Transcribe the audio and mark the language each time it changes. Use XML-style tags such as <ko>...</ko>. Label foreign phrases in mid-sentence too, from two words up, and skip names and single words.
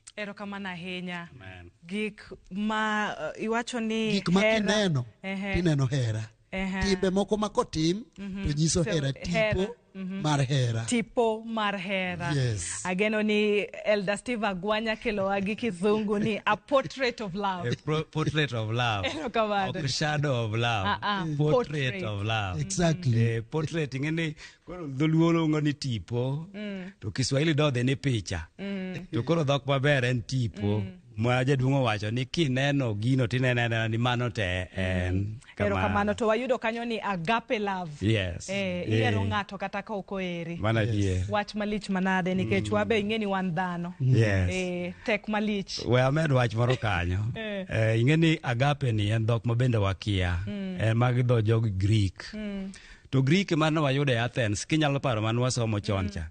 <luo>Erokamano ahinya. Gik ma iwacho ni gik ma kineno tineno hera. Timbe moko ma kotim to nyiso hera. Tipo mar hera. Tipo mar hera. Yes. Ageno ni Elder Steve Agwanya kelowa gi kizungu ni</luo> <en>a portrait of love. Portrait of love.</en> <luo>Erokamano.</luo> <en>A shadow of love. Portrait of love.</en> <luo>Exactly. Portrait ing'eni koro dholuo luongo ni tipo, to Kiswahili dodhe ni picha. To koro dhok maber en tipo. Ma jaduong' owacho ni kineno gino tinenena ni mano te en Erokamano. To wayudo kanyo ni</luo> <en>agape love.</en> <luo>Yes. Ihero ng'ato kata ka ok oheri. Mana die. Wach malich manade nikech wabe ing'eni wan dhano. Yes. Tek malich. We amed wach moro kanyo. Ing'eni agape ni en dhok mabende wakia. En mag dho jog Greek. To Greek mane wayudo e Athens, kinyalo paro mane wasomo chon cha.</luo>